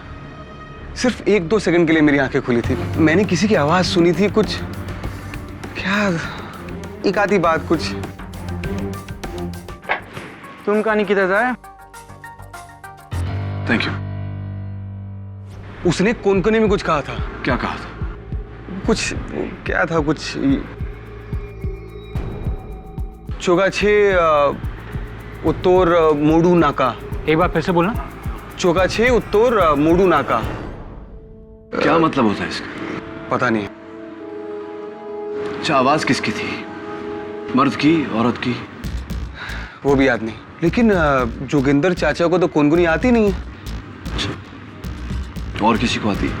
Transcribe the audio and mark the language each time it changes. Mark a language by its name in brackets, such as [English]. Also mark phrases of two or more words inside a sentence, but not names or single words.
[Hindi] सिर्फ 1-2 सेकंड के लिए मेरी आंखें खुली थी। मैंने किसी की आवाज सुनी थी, कुछ क्या, एक आधी बात कुछ। तुम कहानी किधर जाए? [English] Thank you. [Hindi] उसने कोंकणी में कुछ कहा था। क्या कहा था? कुछ क्या था, कुछ [Konkani] चोगाछे उत्तोर मोडू नाका। [Hindi] एक बार फिर से बोलना। [Konkani] चोगाछे उत्तोर मोडू नाका। [Hindi] क्या मतलब होता है इसका? पता नहीं। अच्छा, आवाज किसकी थी? मर्द की, औरत की? वो भी याद नहीं, लेकिन जोगिंदर चाचा को तो कोंकणी आती नहीं है। और किसी को आती है?